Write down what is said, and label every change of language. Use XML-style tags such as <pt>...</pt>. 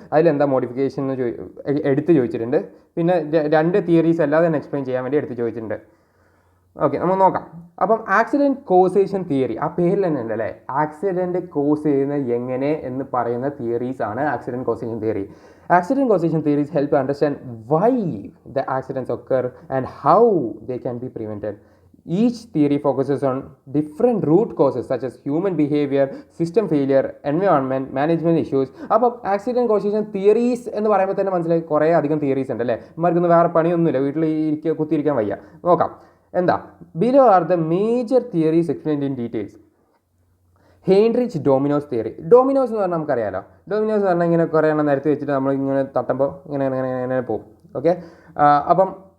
<ml>അതിലെന്താ മോഡിഫിക്കേഷൻ എന്ന് എടുത്ത് ചോദിച്ചിട്ടുണ്ട്. പിന്നെ 2 തിയറീസ് അല്ലാതെ തന്നെ എക്സ്പ്ലെയിൻ ചെയ്യാൻ വേണ്ടി എടുത്ത് ചോദിച്ചിട്ടുണ്ട്. ഓക്കെ, നമുക്ക് നോക്കാം. അപ്പം ആക്സിഡൻറ്റ് കോസേഷൻ തിയറി ആ പേരിൽ തന്നെ ഉണ്ടല്ലേ. ആക്സിഡൻറ്റ് കോസ് ചെയ്യുന്നത് എങ്ങനെ എന്ന് പറയുന്ന തിയറീസ് ആണ് accident causation theory.</ml> <en>Accident causation theories help to understand why the accidents occur and how they can be prevented. Each theory focuses on different root causes such as human behavior, system failure, environment, management issues.</en> <ml>അപ്പോൾ accident causation theories എന്ന് പറയുമ്പോൾ തന്നെ മനസ്സിലായി കുറേ അധികം theories ഉണ്ട് അല്ലേ. ഇമാർക്കൊന്നും വേറെ പണിയൊന്നുമില്ല, വീട്ടിൽ കുത്തിയിരിക്കാൻ വയ്യ. നോക്കാം എന്താ.</ml> <en>Below are the major theories explained in details. Heinrich dominos theory.</en> <ml>Dominoes എന്ന് പറഞ്ഞാൽ നമുക്കറിയാലോ. ഡൊമിനോസ് എന്ന് പറഞ്ഞാൽ ഇങ്ങനെ കുറേ എണ്ണം നിരത്തി വെച്ചിട്ട് നമ്മൾ ഇങ്ങനെ തട്ടുമ്പോൾ ഇങ്ങനെ പോകും. ഓക്കെ. അപ്പം</ml>